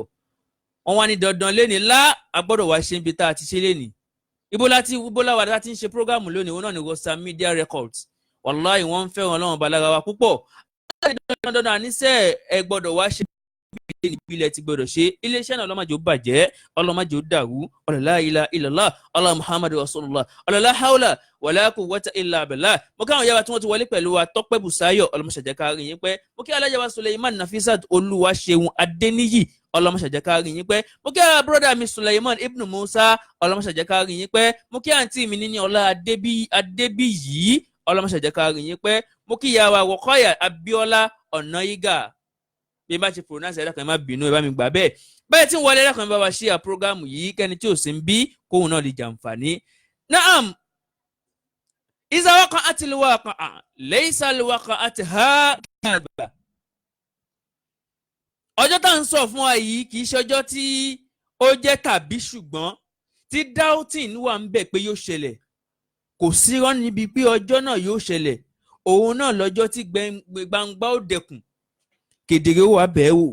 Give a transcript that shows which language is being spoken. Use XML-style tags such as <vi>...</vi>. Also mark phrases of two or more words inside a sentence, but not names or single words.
<yo>Wọ́n wá ní dandan lénìí a gbọ́dọ̀ wá ṣe ibi tá a ti ṣe lénìí. Ibo láwa láti ń ṣe prógámù lónìí, òun náà ni Rosa Media Records. Wàláhì wọ́n ń fẹ́ràn Ọlọ́run balára wa púpọ̀. Dandan àníṣe ẹ gbọ́dọ̀ wá ṣe ìpìlẹ̀ ti gbọ́dọ̀ ṣe. Iléeṣẹ́ náà ọlọ́mọdé ó bàjẹ́, ọlọ́mọdé ó dàrú.</yo> <ar>لا إله إلا الله، الله محمد رسول الله، لا حول ولا قوة إلا بالله.</ar> <yo>Mo káwọn yàrá tí wọ́n ti wọlé pẹ̀lú wa Tọ́pẹ́ Bùsáyọ̀, ọlọ́mọṣàjẹ́ kárí yín pẹ́. Mo kí alájà wa Suleiman Nafisat Olúwaṣeun Adéníyì, ọlọ́mọṣàjẹ́ kárí yín pẹ́. Mo kí brọ́dà mi Suleiman Ibn Musa, ọlọ́mọṣàjẹ́ kárí yín pẹ́. Mo kí àǹtí mi níní ọlá Adébíyì, ọlọ́mọṣàjẹ́ kárí yín pẹ́. Mo kí ìyá wa Wọ̀kọ́yà Abíọ́lá Ọ̀nàyígà, bí n bá ti pronounce ẹ̀dá kan ẹ má bínú, ẹ bá mi gbà bẹ́ẹ̀. Bẹ́ẹ̀ tí ń wọlé ẹ̀dá kan bá wa ṣe prógámù yìí kẹ́ni tí ò sí ń bí kóhun náà lè jàǹfààní. Naam,</yo> <ar>إذا وقعت الواقعة ليس لوقعتها كاذبة.</ar> <yo>Ọjọ́ tá à ń sọ fún wa yìí kì í ṣe ọjọ́ tí ó jẹ́ tàbí ṣùgbọ́n, tí doubting wà ń bẹ̀ pé yóò ṣẹlẹ̀. Kò sí rán níbi pé ọjọ́ náà yóò ṣẹlẹ̀. Òun náà lọ́jọ́ tí gbangba ó dẹkùn, kedere ó wà bẹ́ẹ̀ wò.</yo>